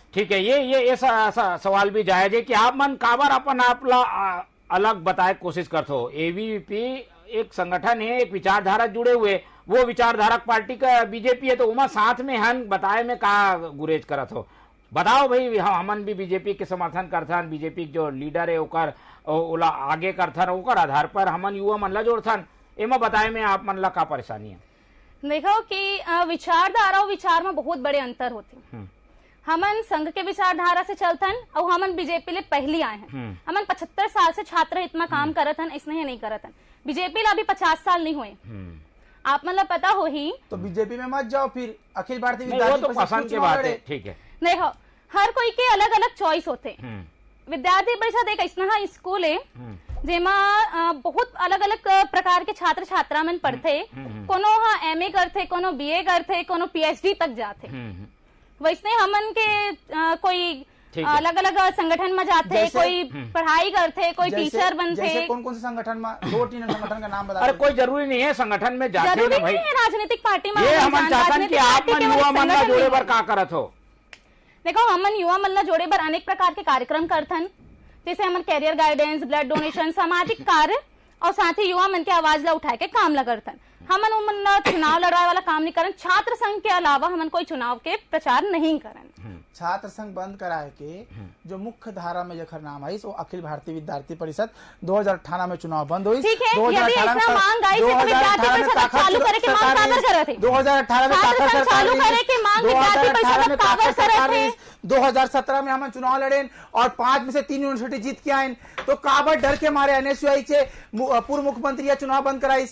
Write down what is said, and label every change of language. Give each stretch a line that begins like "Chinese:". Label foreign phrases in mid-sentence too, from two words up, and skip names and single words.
Chhattisgarhi: ठीक है, ये सवाल भी जायज है कि आप मन काबर अपन आपला अलग बताए कोशिश करते हो। ABVP एक संगठन है, एक विचारधारा जुड़े हुए, वो विचारधारक पार्टी का बीजेपी है, तो उमा साथ में हन बताए में का गुरेज करत हो? बताओ भाई, हमन भी बीजेपी के समर्थन करथन, बीजेपी जो लीडर है ओकर ओला आगे करथन, ओकर आधार पर हमन युवा मन ला जोड़थन। एमा बताए में आप मन ला का परेशानी है? देखो कि विचारधारा और विचार में बहुत बड़े अंतर होते। हमन संघ के विचारधारा से चलतन और हमन बीजेपी ले पहली आए हैं। हमन 75 साल से छात्र हित में काम करत हन, इसने नहीं करत हन। बीजेपी ला अभी 50 साल नहीं हुए। आप मतलब पता हो ही तो बीजेपी में मत जाओ, फिर अखिल भारतीय वो विद्यार्थी तो परिषद पसंद की चुनाव बात लड़े। है, ठीक है। देखो हर कोई के अलग अलग चॉइस होते। विद्यार्थी परिषद एक ऐसा स्कूल है जेमा बहुत अलग अलग प्रकार के छात्र छात्रा मन पढ़ते। कोनो MA करते, कोनो BA करते, कोनो PhD तक जाते। वैसे हमन के कोई अलग अलग संगठन में जाते, कोई पढ़ाई करते, कोई टीचर बनते। जैसे कौन कौन से संगठन में, 2-3 संगठन का नाम बता। अरे कोई जरूरी नहीं है संगठन में जाते जरूरी ना भाई, नहीं है राजनीतिक पार्टी में। ये हम चाहते कि आप मन युवा मन ला जोड़े बर का करत हो। देखो हमन युवा मन ला जोड़े बर अनेक प्रकार के कार्यक्रम करथन, जैसे हमन
English: career guidance, blood donation,
Chhattisgarhi: सामाजिक कार्य और साथ ही युवा मन के आवाज ला उठाए के काम ला करथन। हमन उमन चुनाव लड़ाए वाला काम नहीं करन। छात्र संघ के अलावा हमन कोई चुनाव के प्रचार नहीं करन। छात्र संघ बंद कराए के जो मुख्य धारा में जखर नाम है वो अखिल भारतीय विद्यार्थी परिषद 2018 में चुनाव बंद हुई। ठीक है, यदि ऐसा मांग आई तो विद्यार्थी परिषद चालू करे के मांग काबर करत है? 2018 में ताकत सरकार चालू करे के मांग विद्यार्थी परिषद काबर करत है? 2017 में हम चुनाव लड़े और 5 में से 3 यूनिवर्सिटी जीत के आए, तो काबर डर के मारे NSUI से पूर्व मुख्यमंत्री चुनाव बंद कराइस।